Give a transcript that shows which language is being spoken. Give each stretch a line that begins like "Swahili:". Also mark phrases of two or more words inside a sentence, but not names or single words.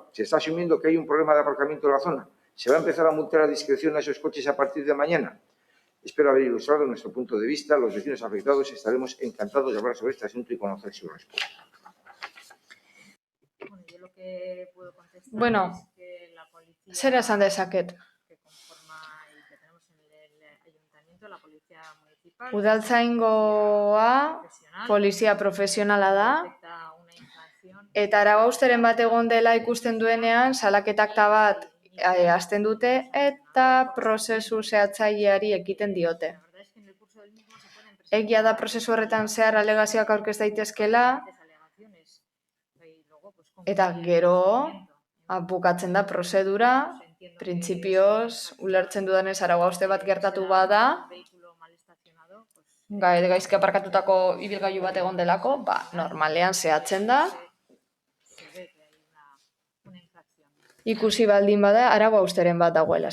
Spanish: ¿Se está asumiendo que hay un problema de aparcamiento en la zona? ¿Se va a empezar a multar a discreción a esos coches a partir de mañana? Espero haber ilustrado nuestro punto de vista. Los vecinos afectados estaremos encantados de hablar sobre este asunto y conocer su respuesta. Bueno, yo lo que puedo contestar Bueno, es que la policía...
Basque: zer esan dezaket?
Spanish: Que conforma y que tenemos en el ayuntamiento, la policía municipal...
Basque: Udaltzaingoa polizia profesionala da, eta arabausteren bat egon dela ikusten duenean, salaketak bat hasten dute eta prozesu zehatzaileari ekiten diote. Egia da prozesu horretan zehar alegazioak aurkez daitezkela, eta gero bukatzen da prozedura, printzipioz, ulertzen dudanez arabauste bat gertatu bada, gaizki aparkatutako ibilgailu bat egon delako, normalean zehatzen da, ikusi baldin bada, arabausteren bat dagoela.